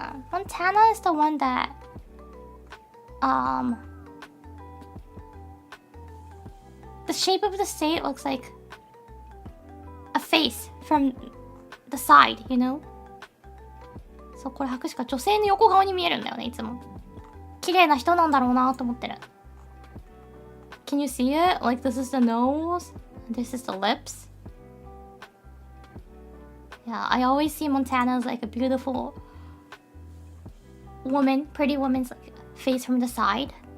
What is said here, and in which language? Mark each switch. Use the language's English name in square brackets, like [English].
[English] Montana is the one that the shape of the state looks like a face from the side, you know? [Japanese] そう、これ博士か女性の横顔に見えるんだよね、いつも。綺麗な人なんだろうなと思ってる。 [English] Can you see it? Like this is the nose, this is the lips. Yeah, I always see Montana as like a beautiful woman, pretty woman's like face from the side.